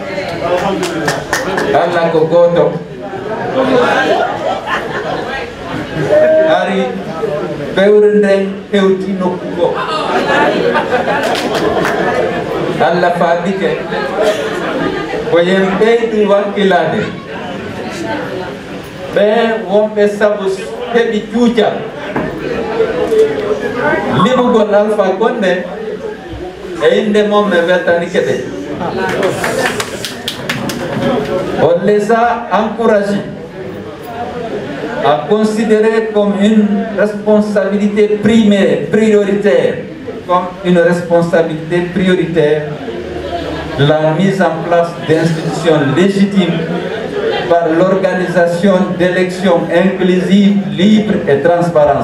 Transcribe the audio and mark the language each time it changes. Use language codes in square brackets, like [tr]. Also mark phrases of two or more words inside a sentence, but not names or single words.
[ff] Allah ko goto ari ɓewre nden hewti nokku go Allah faabike ko yen ɓeydu wakkilade ɓe wonɓe sabu heɓi cuucal liɓugol Alpha Condé e inde mom me weltanike ɓe [fr] on les a encouragés à considérer comme une responsabilité prioritaire, comme une responsabilité prioritaire la mise en place d'institutions légitimes par l'organisation d'élections inclusives, libres et transparentes.